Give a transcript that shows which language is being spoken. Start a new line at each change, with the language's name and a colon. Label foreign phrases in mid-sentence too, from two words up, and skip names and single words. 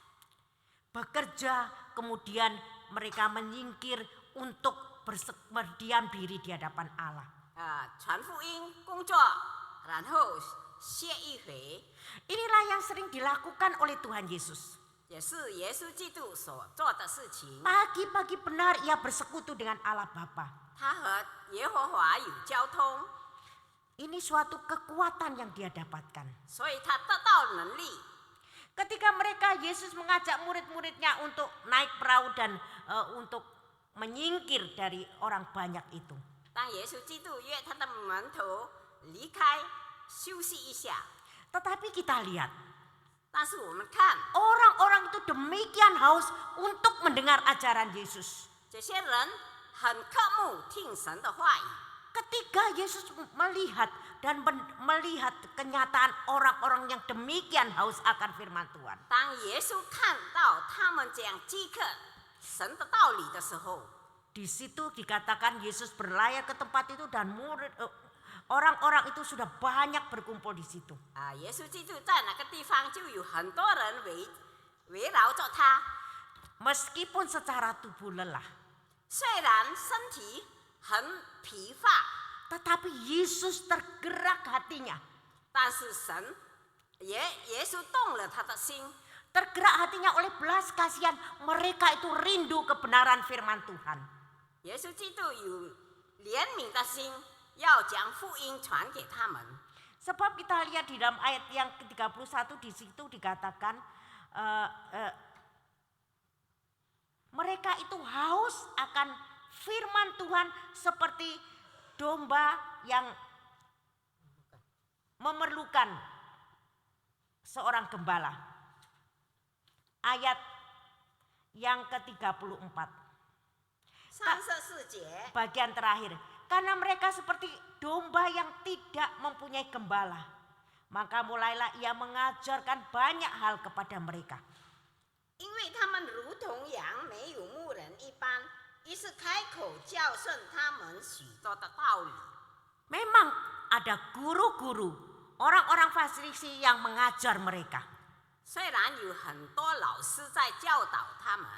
Indonesian: Bekerja, kemudian mereka menyingkir untuk berdiam diri di hadapan Allah.
Chinese: 传福音工作，然后歇一回，
Indonesian: Inilah yang sering dilakukan oleh Tuhan Yesus.
Chinese: 也是耶稣基督所做的事情。
Indonesian: Pagi-pagi benar ia bersekutu dengan Allah Bapa.
Chinese: 他和耶和华有交通，
Indonesian: Ini suatu kekuatan yang dia dapatkan.
Chinese: 所以他得到能力。
Indonesian: Ketika mereka Yesus mengajak murid-muridnya untuk naik perahu dan untuk menyingkir dari orang banyak itu.
Chinese: 当耶稣基督约他的门徒离开休息一下，
Indonesian: Tetapi kita lihat
Chinese: 但是我们看
Indonesian: orang-orang itu demikian haus untuk mendengar ajaran Yesus.
Chinese: 这些人很渴慕听神的话语。
Indonesian: Ketika Yesus melihat dan melihat kenyataan orang-orang yang demikian haus akan firman Tuhan.
Chinese: 当耶稣看到他们这样饥渴神的道理的时候，
Indonesian: Di situ dikatakan Yesus berlayar ke tempat itu dan orang-orang itu sudah banyak berkumpul di situ.
Chinese: 耶稣基督在那个地方就有很多人围绕着他，
Indonesian: Meskipun secara tubuh lelah,
Chinese: 虽然身体很疲乏，
Indonesian: tetapi Yesus tergerak hatinya.
Chinese: 但是耶稣动了他的心，
Indonesian: Tergerak hatinya oleh belas kasihan, mereka itu rindu kebenaran firman Tuhan.
Chinese: 耶稣基督有怜悯的心，要将福音传给他们。
Indonesian: Sebab kita lihat di dalam ayat yang ke-31 di situ dikatakan mereka itu haus akan firman Tuhan seperti domba yang memerlukan seorang gembala. Ayat yang ke-34.
Chinese: 34节，
Indonesian: Bagian terakhir. Karena mereka seperti domba yang tidak mempunyai gembala. Maka mulailah ia mengajarkan banyak hal kepada mereka.
Chinese: 因为他们如同羊没有牧人一般，于是开口教训他们许多的道理。
Indonesian: Memang ada guru-guru, orang-orang Farisi yang mengajar mereka.
Chinese: 虽然有很多老师在教导他们，